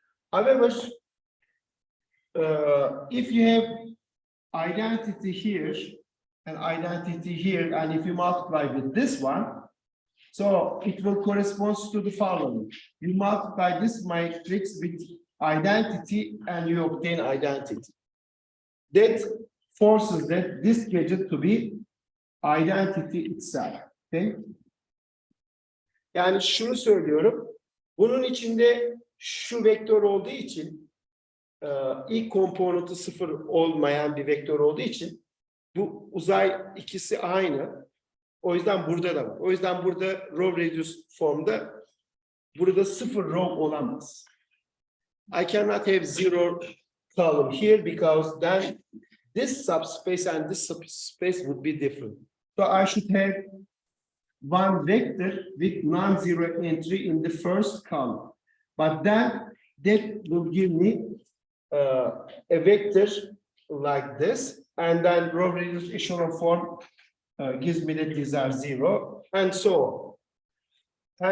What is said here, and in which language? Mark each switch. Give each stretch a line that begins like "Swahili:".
English: However, if you have identity here and identity here, and if you multiply with this one, so it will correspond to the following. You multiply this matrix with identity and you obtain identity. That forces this gadget to be identity itself.
Turkish: Okay? Yani şunu söylüyorum. Bunun içinde şu vektör olduğu için ilk komponenti 0 olmayan bir vektör olduğu için bu uzay ikisi aynı. O yüzden burada da var. O yüzden burada row reduced formda burada 0 row olamaz.
English: I cannot have 0 column here because then this subspace and this subspace would be different. So I should have one vector with non-zero entry in the first column. But then that will give me a vector like this, and then row reduced echelon form gives me that these are 0, and so on.